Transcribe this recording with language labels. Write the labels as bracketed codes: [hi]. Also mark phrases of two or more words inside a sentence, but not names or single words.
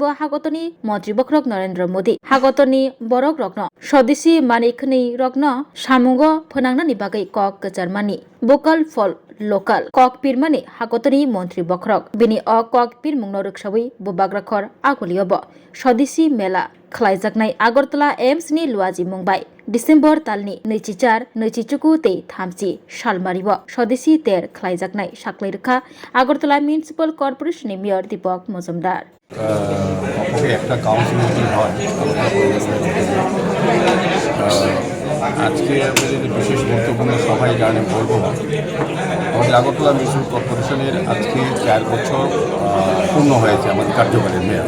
[trp] हागतनि मन्त्री बख्रक नरेंद्र मोदी हागतनि बरक रग्न स्वदेशी मानिकनि रग्न सामंग फोनांनानि बागै कक गचारमानि [en] vocal for local [trp] कक पिरमानि हागतनि मन्त्री बख्रक बिनि कक पिर मुंनो रक्षाबै बुबाग्राखर आगलियबो स्वदेशी मेला खालायजागनाय आगरतला एएमसी लुवाजी मुंबाइ डिसेम्बर तालनि 24 ते 30 सालमारिबो स्वदेशी तेर खालायजागनाय साख्लायरखा आगरतला म्युनिसिपल कर्पोरेशननि मेयर दीपक मजुमदार [bn] একটা [en] council meeting [bn] হয় আজকে আপনাদের বিশেষ গুরুত্বপূর্ণ সভায় জানে বলবো আমাদের আগরতলা মিউনিসিপ্যাল কর্পোরেশনের আজকে 4 বছর পূর্ণ হয়েছে আমাদের কার্যকালের মেয়াদ।